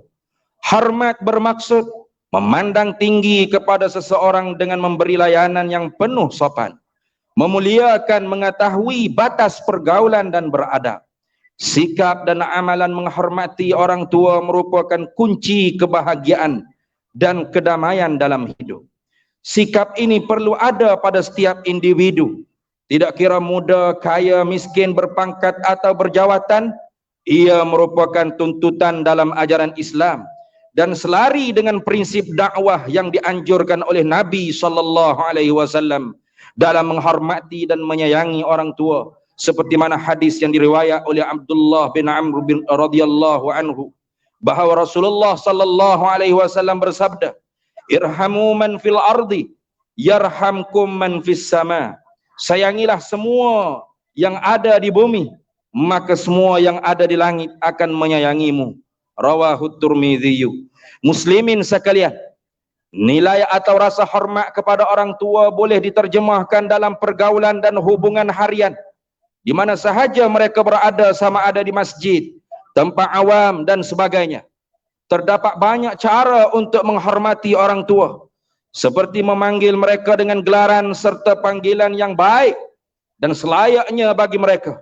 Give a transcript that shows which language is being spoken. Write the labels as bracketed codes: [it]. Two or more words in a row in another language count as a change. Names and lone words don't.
[ms] Hormat bermaksud memandang tinggi kepada seseorang dengan memberi layanan yang penuh sopan, memuliakan, mengetahui batas pergaulan dan beradab. Sikap dan amalan menghormati orang tua merupakan kunci kebahagiaan dan kedamaian dalam hidup. Sikap ini perlu ada pada setiap individu. Tidak kira muda, kaya, miskin, berpangkat atau berjawatan, ia merupakan tuntutan dalam ajaran Islam dan selari dengan prinsip dakwah yang dianjurkan oleh Nabi SAW dalam menghormati dan menyayangi orang tua, seperti mana hadis yang diriwayat oleh Abdullah bin Amr bin [ar] رضي الله عنه [ms] bahawa Rasulullah SAW bersabda, [ar] ارحموا من في الأرض يرحمكم من في السماء. [ms] Sayangilah semua yang ada di bumi, maka semua yang ada di langit akan menyayangimu. [ar] رواه الترمذي. [ms] Muslimin sekalian, nilai atau rasa hormat kepada orang tua boleh diterjemahkan dalam pergaulan dan hubungan harian, di mana sahaja mereka berada, sama ada di masjid, tempat awam dan sebagainya. Terdapat banyak cara untuk menghormati orang tua, seperti memanggil mereka dengan gelaran serta panggilan yang baik dan selayaknya bagi mereka.